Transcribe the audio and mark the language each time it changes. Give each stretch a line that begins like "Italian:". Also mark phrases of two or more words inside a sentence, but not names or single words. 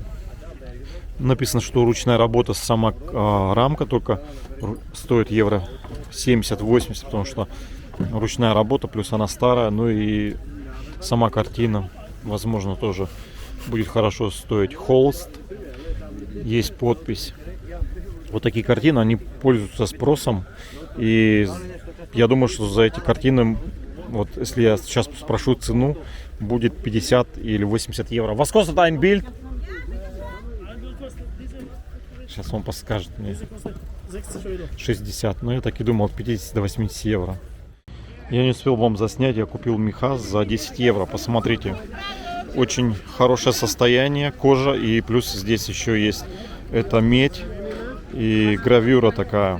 Russian: Написано, что ручная работа, сама рамка только стоит евро 70-80, потому что ручная работа, плюс она старая, ну и сама картина, возможно, тоже будет хорошо стоить. Холст, есть подпись. Вот такие картины, они пользуются спросом. И я думаю, что за эти картины, вот если я сейчас спрошу цену, будет 50 или 80 евро.
German: Was kostet ein Bild?
Russian: Сейчас он подскажет мне. 60. Но я так и думал, от 50 до 80 евро. Я не успел вам заснять, я купил меха за 10 евро. Посмотрите. Очень хорошее состояние, кожа, и плюс здесь еще есть это медь и гравюра такая.